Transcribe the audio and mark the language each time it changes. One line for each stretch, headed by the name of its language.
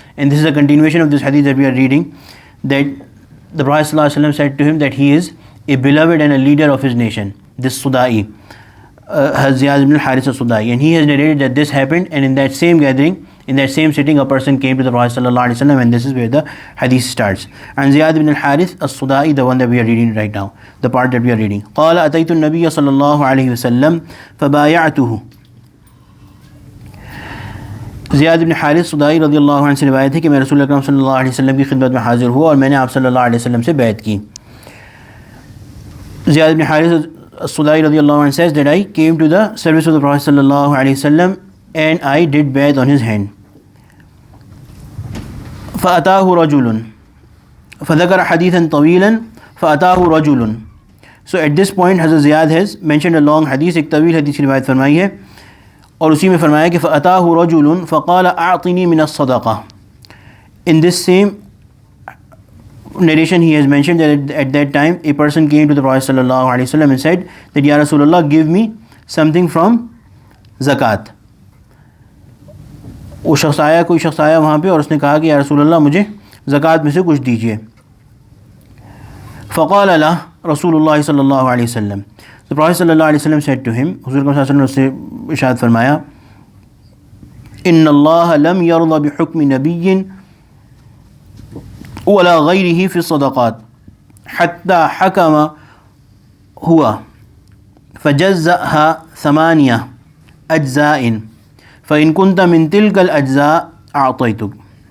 English: And this is a continuation of this hadith that we are reading, that the Prophet ﷺ said to him that he is a beloved and a leader of his nation, this Sudai, Ziyad ibn al-Haris al-Sudai. And he has narrated that this happened, and in that same gathering, in that same sitting, a person came to the Prophet ﷺ, and this is where the hadith starts. And Ziyad ibn al-Haris al-Sudai, the one that we are reading right now, the part that we are reading.
Arabic: قال أتيت النبي صلى الله عليه وسلم فبايعته.
Urdu: زیاد بن حارث صدائی رضی اللہ عنہ سے روایت ہے کہ میں رسول اکرم صلی اللہ علیہ وسلم کی خدمت میں حاضر ہوا اور میں نے آپ صلی اللہ علیہ وسلم سے بیعت کی.
English: زیاد بن حارث صدائی رضی اللہ عنہ says that I came to the service of the Prophet صلی اللہ علیہ وسلم and I did بیعت on his hand.
Arabic: فأتاه رجل فذكر حديثا طويلا فأتاه رجل.
English: So at this point Hazrat Ziyad has mentioned a long hadith,
Urdu: ایک طویل حدیث کی روایت فرمائی ہے, اور اسی میں فرمایا کہ
Arabic: فَأَتَاهُ رَجُلٌ فَقَالَ أَعْطِنِي مِنَ الصَّدَقَةِ.
English: In this same narration he has mentioned that at that time a person came to the Prophet sallallahu alaihi wasallam and said that Ya Rasulullah, give me something from zakat.
Urdu: وہ شخص آیا, کوئی شخص آیا وہاں پہ اور اس نے کہا کہ یا رسول اللہ مجھے زکوٰۃ میں سے کچھ دیجیے.
Arabic: فقال له رسول اللہ صلی اللہ علیہ وسلم.
English: The Prophet صلی اللہ علیہ وسلم said to him,
Urdu: حضور صلی اللہ علیہ وسلم نے اس سے ارشاد فرمایا,
Arabic: ان اللہ لم یرض بحکم نبی ولا غیرہ فی الصدقات حتی حکم ہوا فجزأها ثمانیہ اجزاء فإن كنت من تلك الأجزاء أعطيتك.